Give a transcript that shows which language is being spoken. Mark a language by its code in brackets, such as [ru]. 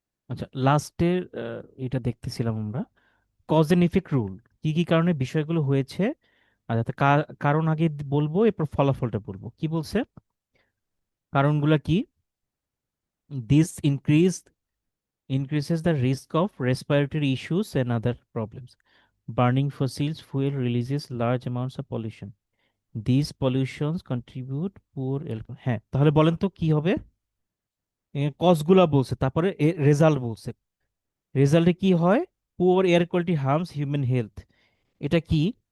[bn] আচ্ছা, লাস্টের এটা দেখতেছিলাম আমরা, কজ এন্ড ইফেক্ট রুল, কি কি কারণে বিষয়গুলো হয়েছে। আচ্ছা, তো কারণ আগে বলবো, এরপর ফলাফলটা বলবো। কি বলছে? কারণগুলো কি? [en] This increases the risk of respiratory issues and other problems. Burning fossils fuel releases large amounts of pollution. These pollutions contribute poor [bn] হ্যাঁ, তাহলে বলেন তো কি হবে? কজগুলা বলছে, তারপরে রেজাল্ট বলছে। রেজাল্টে কি হয়? [en] Poor air quality harms human health. [bn] এটা কি?